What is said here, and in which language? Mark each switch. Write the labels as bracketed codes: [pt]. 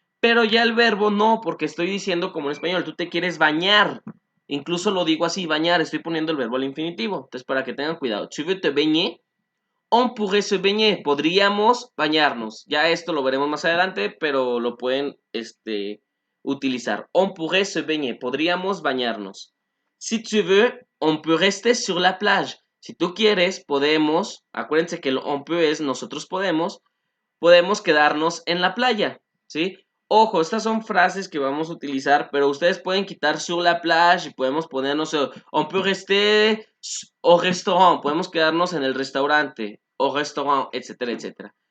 [es] Pero ya el verbo no, porque estoy diciendo como en español, tú te quieres bañar. Incluso lo digo así, bañar, estoy poniendo el verbo al infinitivo. Entonces, para que tengan cuidado. [fr] Tu veux te baigner? On pourrait se baigner. [es] Podríamos bañarnos. Ya esto lo veremos más adelante, pero lo pueden utilizar. [fr] On pourrait se baigner. [es] Podríamos bañarnos. [fr] Si tu veux, on peut rester sur la plage. [es] Si tú quieres, podemos. Acuérdense que el on peut es nosotros podemos. Podemos quedarnos en la playa. ¿Sí? Ojo, estas son frases que vamos a utilizar, pero ustedes pueden quitar [fr] sur la plage [es] y podemos poner, no sé, [fr] on peut rester au restaurant, [es] podemos quedarnos en el restaurante, [fr] au restaurant, [es] etcétera, etcétera.